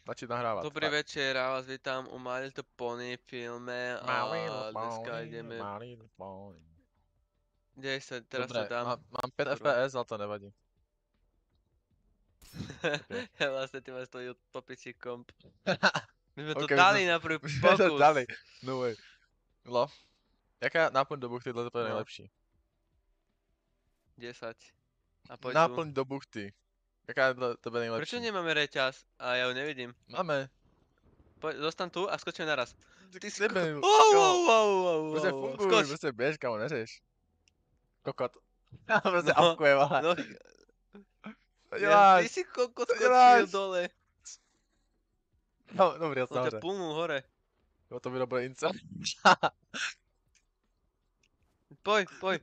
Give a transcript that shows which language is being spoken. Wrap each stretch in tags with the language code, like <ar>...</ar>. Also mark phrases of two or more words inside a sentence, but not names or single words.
<cs>Začít nahrávat. Dobrý večer, já vás vítám u My Little Pony filme a dneska ideme...</cs> <sk>Dej sa, teraz Dobre, to dám. mám 5 Kurva. FPS, ale to nevadí. Okay. Ja vlastne ty máš tvoj topičí komp. My sme to Okay, dali na prvý</sk> <cs>my jsme to</cs> <sk>pokus.</sk> <cs>dali.</cs> <en>No way. Love.</en> <cs>Jaká náplň do buchty, tohle to je No. nejlepší. 10.</cs> <sk>A poď tu.</sk> <cs>Náplň do buchty. Jaká je to nejlepší?</cs> <sk>Prečo nemáme reťaz? A ja ju nevidím. Máme. Poď, zostaň tu a skočíme naraz. Ty si Debil. wow.</sk> <cs>Prostě funguj,</cs> <sk>Skoč.</sk> <cs>prostě běž, kamo, neřeš. Kokot. Prostě No, apkuje, vole.</cs> <sk>no,</sk> <cs>Co děláš?</cs> <sk>ty si kokot</sk> <cs>Co</cs> <sk>skočil</sk> <cs>děláš?</cs> <sk>dole.</sk> <cs>No, dobrý, já</cs> <sk>No ťa</sk> <cs>samozřejmě.</cs> <sk>pulnul hore.</sk> <cs>Jo, to video bude incel. Poj.</cs>